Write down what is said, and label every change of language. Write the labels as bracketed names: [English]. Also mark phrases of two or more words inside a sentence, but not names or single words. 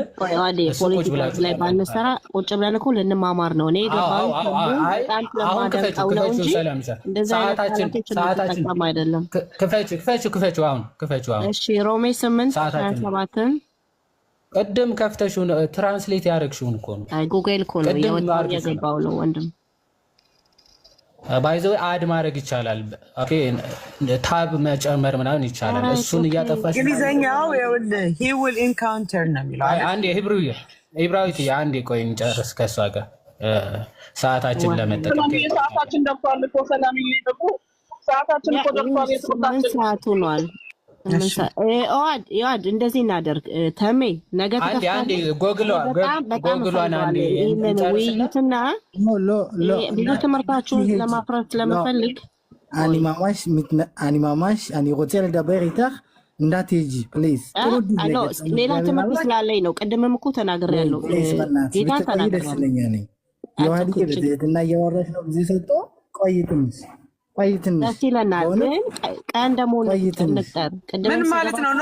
[Amharic] ቁጭ ብላችሁ ላይ ባንሰራ ቁጭ ብለን እኮ ልንማማር ነው። እኔ ሮሜ 8:27 ቅድም ከፍተሽውን ትራንስሌት ያደረግሽውን እኮ ነው። ጉግል እኮ ነው የገባው ነው ወንድም። ባይዘው አድ ማድረግ ይቻላል። ኦኬ ታብ መጨመር ምናምን ይቻላል። እሱን እያጠፋሽ እንግሊዘኛው [English] he will encounter [Amharic] ነው የሚለው። አንዴ ኢብራሂም አንዴ ቆይ እንጨርስ ከሷ ጋር ሰዓታችን ለመጠቀም ሰዓታችን ደርሷል እኮ ሰላም ይልቁ ሰዓታችን እኮ ደርሷል። የትምህርታችን ሰዓት ሆኗል። ይዋድ እንደዚህ እናደርግ። ተሜ ነገ አንዴ ጎግሏን አንዴ ይህንን ውይይትና ብዙ ትምህርታችሁን ለማፍረስ ስለምፈልግ [Hebrew] אני ממש רוצה לדבר איתך [Amharic] እንዳትሄጂ ፕሊዝ። ሌላ ትምህርት ስላለኝ ነው። ቅድምም እኮ ተናግሬያለሁ። ጌታ ተናግሬያለሁ። የዋህድ በትህትና እያወራሽ ነው። ጊዜ ሰጥቶ ቆይ ትንሽ ደስ ይለናል። ግን ቀን ደግሞ እንቅጠር። ምን ማለት ነው?